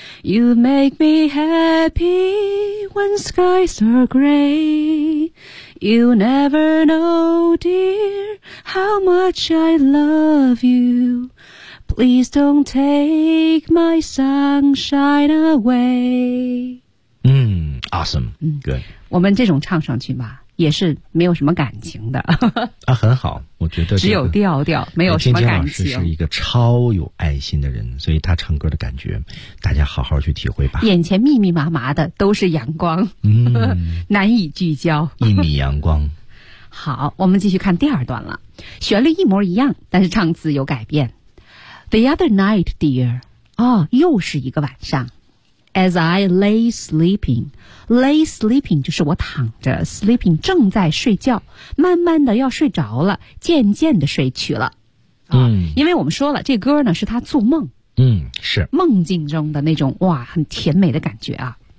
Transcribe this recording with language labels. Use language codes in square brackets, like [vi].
[en] You make me happy whenSkies are gray. You never know, dear, how much I love you. Please don't take my sunshine away. 嗯 ，awesome，嗯，good。 [zh] 我们这种唱上去吧，也是没有什么感情的。啊，很好，我觉得，这个，只有调调，没有什么感情。金金老师是一个超有爱心的人，所以他唱歌的感觉，大家好好去体会吧。眼前密密麻麻的都是阳光，嗯，难以聚焦。一米阳光。好，我们继续看第二段了，旋律一模一样，但是唱词有改变。 [en] The other night, dear， [zh] 哦，又是一个晚上。 [en] As I lay sleeping, [zh] lay sleeping 就是我躺着 ，sleeping 正在睡觉，慢慢的要睡着了，渐渐的睡去了。嗯，因为我们说了，这歌呢是他做梦，嗯，是梦境中的那种哇，很甜美的感觉啊，